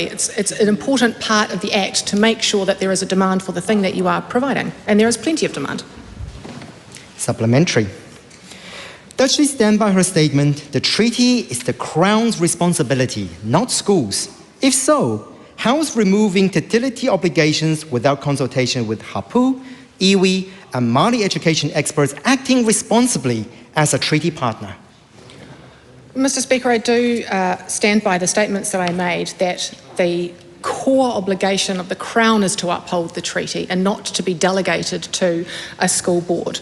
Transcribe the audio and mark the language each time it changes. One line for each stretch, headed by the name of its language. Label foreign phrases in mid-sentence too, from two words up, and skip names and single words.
English: It's an important part of the Act to make sure that there is a demand for the thing that you are providing, and there is plenty of demand. Supplementary. Does she stand by her statement, the treaty is the Crown's responsibility, not schools? If so, how is removing fertility obligations without consultation with hapu, iwi, and Māori education experts acting responsibly as a treaty partner? Mr. Speaker, I do stand by the statements that I made that the core obligation of the Crown is to uphold the treaty and not to be delegated to a school board.